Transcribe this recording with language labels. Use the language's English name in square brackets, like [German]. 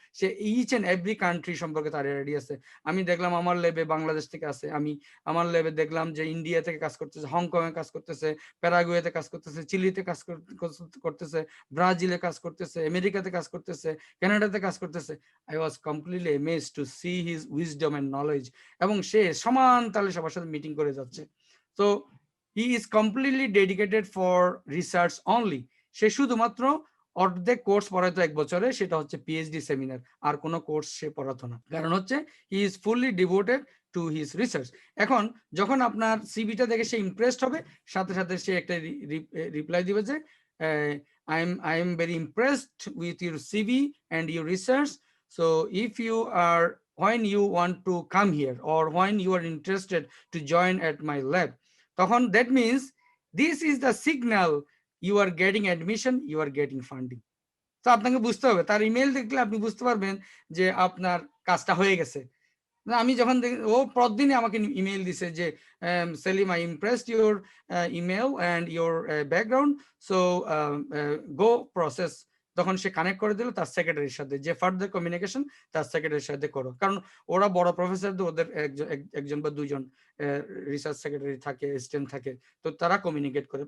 [Bangla] Say [English] each and every [Bangla] country সম্পর্কে তার ID আছে। আমি দেখলাম আমার ল্যাবে বাংলাদেশ থেকে আছে, আমি আমার ল্যাবে দেখলাম যে ইন্ডিয়া থেকে কাজ করতেছে, হংকং এ কাজ করতেছে, প্যারাগুয়েতে কাজ করতেছে, চিলিতে কাজ করতেছে, ব্রাজিলে কাজ করতেছে, আমেরিকাতে কাজ করতেছে, কানাডাতে কাজ করতেছে। [English] I was completely amazed to see his wisdom and knowledge, [Bangla] এবং সে সমান তালে সবার সাথে মিটিং করে যাচ্ছে। [English] So he is completely dedicated for research only. [Bangla] সে শুধুমাত্র অর্ধেক কোর্স পড়াইতো 1 বছরে, সেটা হচ্ছে পিএইচডি সেমিনার, আর কোনো কোর্স সে পড়াতো না। কারণ হচ্ছে [English] he is fully devoted to his research. [Bangla] এখন যখন আপনার সিভিটা দেখে সে ইমপ্রেসড হবে, সাথে সাথে সে একটা রিপ্লাই দিবে যে [English] I am very impressed with your CV and your research. So if you are, when you want to come here or when you are interested to join at my lab, তখন that means this is the signal you are getting admission, you are getting funding. [Bangla] তো আপনাকে বুঝতে হবে, তার email দেখলে আপনি বুঝতে পারবেন যে আপনার কাজটা হয়ে গেছে। না, আমি যখন ও পরদিনই আমাকে ইমেল দিছে যে [English] Selim, I impressed your email and your background, so go process. [Bangla] তখন সে কানেক্ট করে দিল তার সেক্রেটারির সাথে, যে ফার্দার কমিউনিকেশন তার সেক্রেটারির সাথে করো, কারণ ওরা বড় প্রফেসর, ওদের একজন বা দুজন রিসার্চ সেক্রেটারি থাকে, অ্যাসিস্ট্যান্ট থাকে, তো তারা কমিউনিকেট করে।